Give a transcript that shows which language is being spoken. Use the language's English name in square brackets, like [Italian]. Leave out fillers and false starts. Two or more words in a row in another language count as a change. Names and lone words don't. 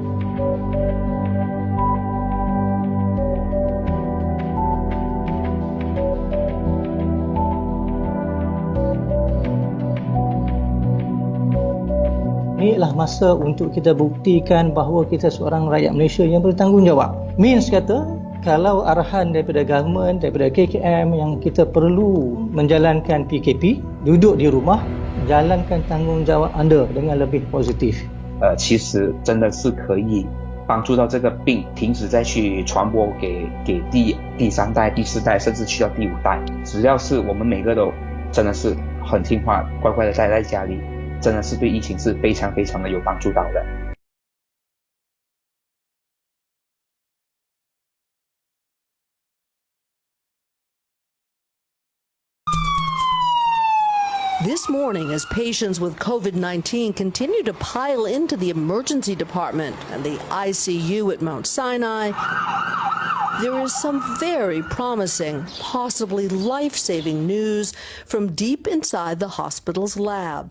[Malay] Inilah masa untuk kita buktikan bahawa kita seorang rakyat Malaysia yang bertanggungjawab. Means kata, kalau arahan daripada government, daripada KKM yang kita perlu menjalankan PKP, duduk di rumah, jalankan tanggungjawab anda dengan lebih positif. [Chinese] 其实真的是可以帮助到这个病停止再去传播给第三代、第四代，甚至去到第五代。只要是我们每个都真的是很听话，乖乖的待在家里。真的是对疫情是非常非常的有帮助到的。 [English] This morning, as patients with COVID-19 continue to pile into the emergency department and the ICU at Mount Sinai, there is some very promising, possibly life-saving news from deep inside the hospital's lab.